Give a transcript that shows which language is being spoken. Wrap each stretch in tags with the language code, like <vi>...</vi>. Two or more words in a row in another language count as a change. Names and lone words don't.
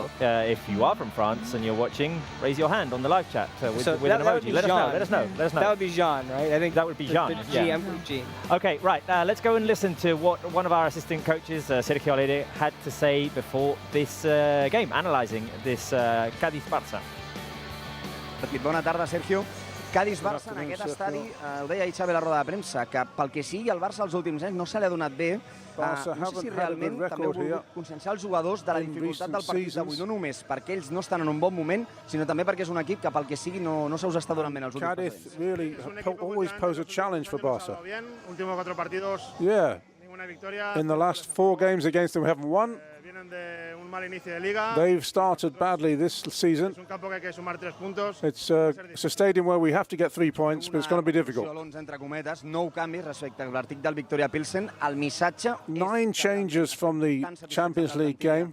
<en>Well, if you are from France and you're watching, raise your hand on the live chat with an emoji. Let us know. That would be Jean, right? I think that would be Jean. Yeah. Jean. Okay, right. Let's go and listen to what one of our assistant coaches, Sergio Alegre, had to say before this game, analysing this Cadiz-Barça.</en> <ca>Bona tarda, Sergio. Cadiz-Barça en aquest estadi, ho deia ahir Xavi a la roda de premsa, que pel que sigui el Barça els últims anys no se li ha donat bé. No sé si realment també heu volgut conscienciar els jugadors de la dificultat del partit d'avui, no només perquè ells no estan en un bon moment, sinó també perquè és un equip que pel que sigui no se us està donant bé els últims partits.</ca> <en>Cadiz really always pose a challenge for Barça.</en> <es>Últimos 4 partidos.</es> <en>Yeah. In the last 4 games against them, we haven't won. They've started badly this season. It's a stadium where we have to get 3 points, but it's going to be difficult. 9 changes from the Champions League game.</en>